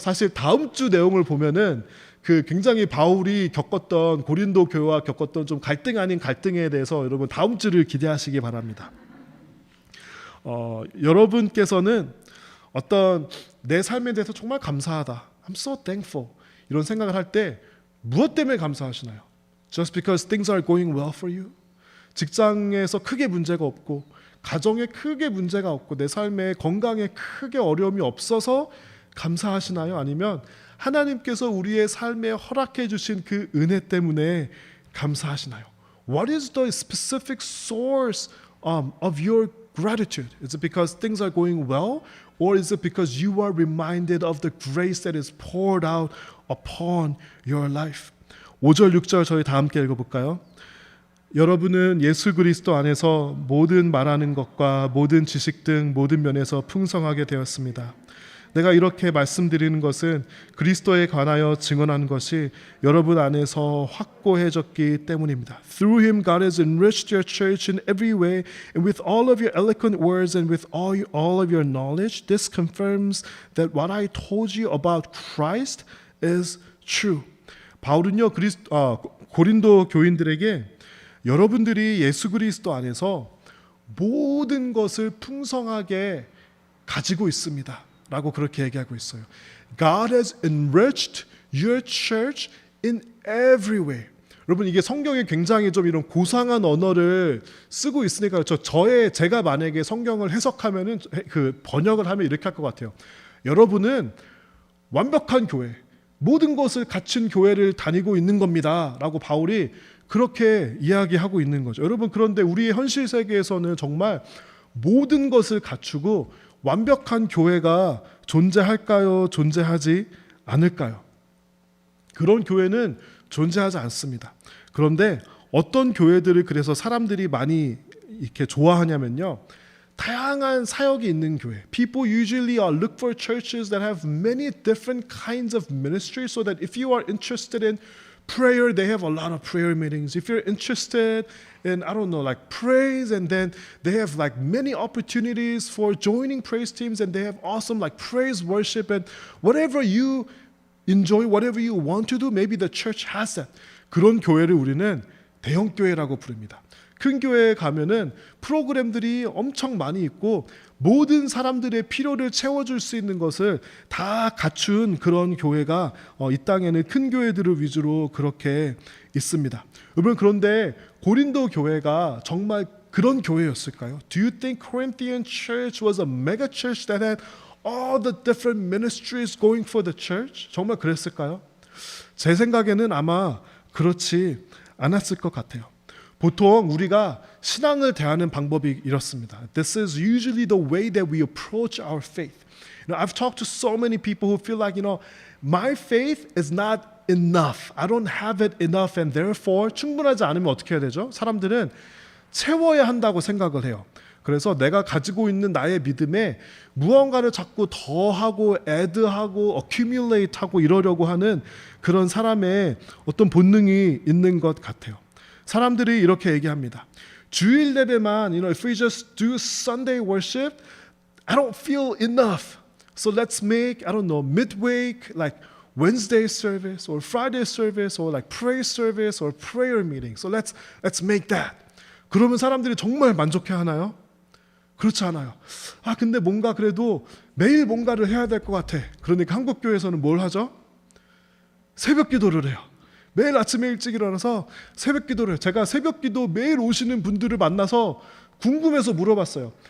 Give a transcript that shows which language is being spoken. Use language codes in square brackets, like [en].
[ko] 사실 다음 주 내용을 보면은 그 굉장히 바울이 겪었던 고린도 교회와 겪었던 좀 갈등 아닌 갈등에 대해서 여러분 다음 주를 기대하시기 바랍니다. 여러분께서는 어떤 내 삶에 대해서 정말 감사하다, [en] I'm so thankful [ko] 이런 생각을 할 때 무엇 때문에 감사하시나요? [en] Just because things are going well for you? [ko] 직장에서 크게 문제가 없고 가정에 크게 문제가 없고 내 삶에 건강에 크게 어려움이 없어서 감사하시나요? 아니면 하나님께서 우리의 삶에 허락해 주신 그 은혜 때문에 감사하시나요? [en] What is the specific source of your gratitude? Is it because things are going well? Or is it because you are reminded of the grace that is poured out upon your life? [ko] 5절, 6절 저희 다 함께 읽어볼까요? 여러분은 예수 그리스도 안에서 모든 말하는 것과 모든 지식 등 모든 면에서 풍성하게 되었습니다. 내가 이렇게 말씀드리는 것은 그리스도에 관하여 증언하는 것이 여러분 안에서 확고해졌기 때문입니다. [en] Through him God has enriched your church in every way and with all of your eloquent words and with all of your knowledge. This confirms that what I told you about Christ is true. [ko] 바울은요 고린도 교인들에게 여러분들이 예수 그리스도 안에서 모든 것을 풍성하게 가지고 있습니다 라고 그렇게 얘기하고 있어요. [en] God has enriched your church in every way. [ko] 여러분 이게 성경에 굉장히 좀 이런 고상한 언어를 쓰고 있으니까 제가 만약에 성경을 해석하면은 그 번역을 하면 이렇게 할 것 같아요. 여러분은 완벽한 교회, 모든 것을 갖춘 교회를 다니고 있는 겁니다 라고 바울이 그렇게 이야기하고 있는 거죠. 여러분 그런데 우리의 현실 세계에서는 정말 모든 것을 갖추고 완벽한 교회가 존재할까요? 존재하지 않을까요? 그런 교회는 존재하지 않습니다. 그런데 어떤 교회들을 그래서 사람들이 많이 이렇게 좋아하냐면요. 다양한 사역이 있는 교회. [en] People usually look for churches that have many different kinds of ministries so that if you are interested in prayer, they have a lot of prayer meetings. If you're interested in, like praise, and then they have like many opportunities for joining praise teams, and they have awesome like praise worship, and whatever you enjoy, whatever you want to do, maybe the church has that. [ko] 그런 교회를 우리는 대형 교회라고 부릅니다. 큰 교회에 가면은 프로그램들이 엄청 많이 있고 모든 사람들의 필요를 채워줄 수 있는 것을 다 갖춘 그런 교회가 이 땅에는 큰 교회들을 위주로 그렇게 있습니다. 여러분 그런데 고린도 교회가 정말 그런 교회였을까요? [en] Do you think Corinthian church was a mega church that had all the different ministries going for the church? [ko] 정말 그랬을까요? 제 생각에는 아마 그렇지 않았을 것 같아요. 보통 우리가 신앙을 대하는 방법이 이렇습니다. [en] This is usually the way that we approach our faith. I've talked to so many people who feel like, my faith is not enough. I don't have it enough, and therefore [ko] 충분하지 않으면 어떻게 해야 되죠? 사람들은 채워야 한다고 생각을 해요. 그래서 내가 가지고 있는 나의 믿음에 무언가를 자꾸 더하고 add하고 accumulate하고 이러려고 하는 그런 사람의 어떤 본능이 있는 것 같아요. 사람들이 이렇게 얘기합니다. 주일 예배만, [en] if we just do Sunday worship, I don't feel enough. So let's make, midweek, like Wednesday service or Friday service or like praise service or prayer meeting. So let's make that. [ko] 그러면 사람들이 정말 만족해 하나요? 그렇지 않아요. 근데 뭔가 그래도 매일 뭔가를 해야 될 것 같아. 그러니까 한국 교회에서는 뭘 하죠? 새벽 기도를 해요. 매일 아침에 일찍 일어나서 새벽 기도를 해요. 제가 새벽 기도 매일 오시는 분들을 만나서 궁금해서 물어봤어요.